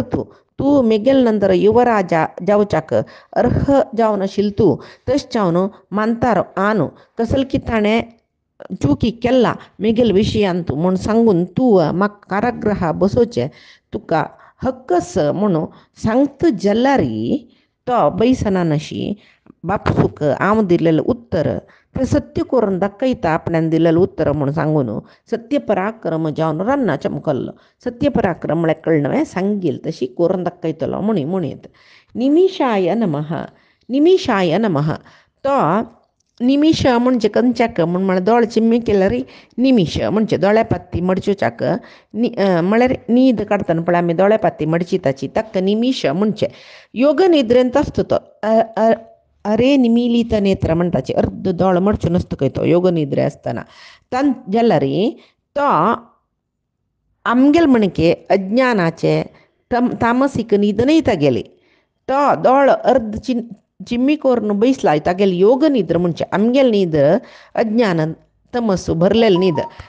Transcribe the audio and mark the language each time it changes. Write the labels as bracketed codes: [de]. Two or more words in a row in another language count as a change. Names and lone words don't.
[kok] तूं मेगेल नंतर युवराजा जावच्याक अर्ह जावन आशिल्लो तूं तशें जावन मानतार आनू कसल की ताणें चुकी केला मेगेल विशयांत म्हूण सांगून तूं म्हाका कारागृहा बसोवचें तुका हक्क आसा म्हणून सांगता जाल्यार तो बैसना अशी बापसूक हांव दिलेलें उत्तर तें सत्य करून दाखयता आपणान दिलेलें उत्तर म्हूण सांगून सत्य पराक्रम जावन रान्नां चमकल्लो सत्य पराक्रम म्हळ्यार कळ्ळें सांगील तशी करून दाखयतलो म्हणीत [sa] निमिशाय नमः निमिशाय नमः [kok] तो निमिश म्हणजे कंच्याक म्हळ्यार दोळ चिम्मी केल्यार निमिश म्हणजे दोळ्या पत्ती मडचुच्याक म्हळ्यार न्हीद काडटना पळय आमी दोळ्या पत्ती मडचिताची ताका निमिश म्हणजे योग निद्रेंत आसता तो अरे [sa] निमिलीत नेत्र [kok] म्हणटाचे अर्द दोळ मडचून आसता तो योग निद्रे आसतना जाल्यार तो आमगेल म्हणके अज्ञानाचे तामसीक न्हीद न्हय तागेली तो दोळ अर्द चिम्मी करून बैसला तागेली योग निद्र म्हणजे आमगेल न्हीद अज्ञान तमसू भरलेली न्हीद